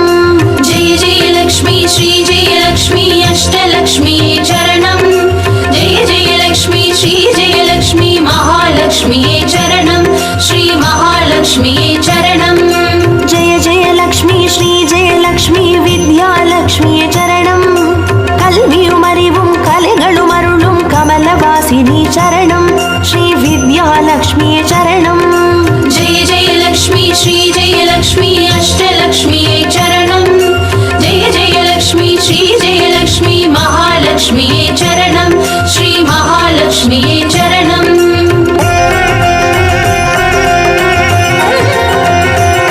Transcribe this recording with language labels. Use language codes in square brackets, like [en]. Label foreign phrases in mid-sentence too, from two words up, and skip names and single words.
[sa] जय जयलक्ष्मी श्री जयलक्ष्मी अष्टलक्ष्मिये चरणं जय जयलक्ष्मी श्री जयलक्ष्मी महालक्ष्मिये चरणं श्री महालक्ष्मिये चरणं जय जयलक्ष्मी श्री जयलक्ष्मी विद्यालक्ष्मिये चरणं [ta] கல்வியும் அறிவும் கலைகளும் அருளும் கமலவாசினி சரணம் ஸ்ரீ வித்யாலக்ஷ்மியே சரணம் [sa] जय जयलक्ष्मी श्री जयलक्ष्मी अष्टलक्ष्मिये चरणं जय जयलक्ष्मी श्री जयलक्ष्मी महालक्ष्मिये चरणं श्री महालक्ष्मिये चरणं